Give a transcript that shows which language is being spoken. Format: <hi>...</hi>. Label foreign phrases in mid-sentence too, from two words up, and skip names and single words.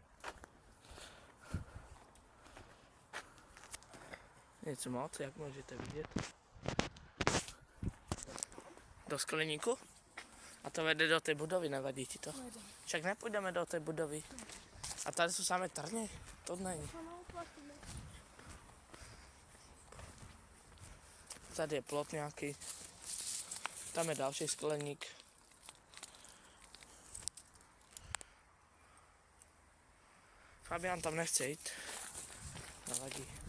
<sk>Niečo moc, jak môžete vidieť.</sk> <cs>Do skleníku? A to vede do tej budovy, nevadí ti to? Však nepůjdeme do tej budovy. A tady sú samé trně? To není. Tady je plot nějaký. Tam je další skleník. Fabian tam nechce jít. Nevadí.</cs>